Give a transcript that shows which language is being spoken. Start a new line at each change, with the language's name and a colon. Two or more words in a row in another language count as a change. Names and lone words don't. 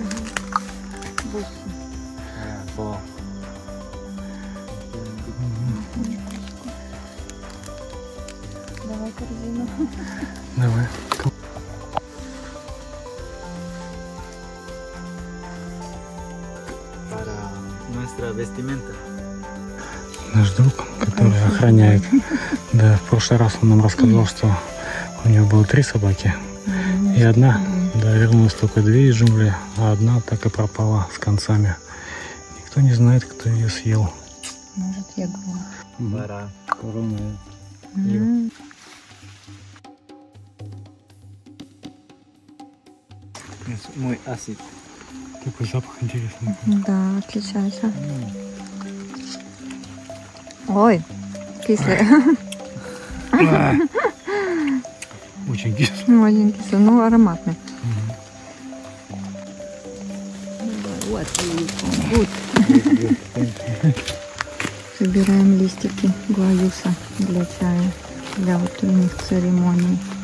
Russian: Bo. Давай корзину. Давай.
Spanish: Para nuestra vestimenta.
Russian: Наш друг, который охраняет. Да, в прошлый раз он нам рассказал, что у него было 3 собаки. И одна, да, вернулась только 2 из джунглей, а одна так и пропала с концами. Никто не знает, кто ее съел. Может, я говорю.
Spanish: Para Корона. es muy ácido.
Russian: Такой запах интересный. Да, отличается. Ой, кислый. Очень кислый. Очень кислый, но ароматный. Собираем листики гуаюса для чая, для утренних церемоний.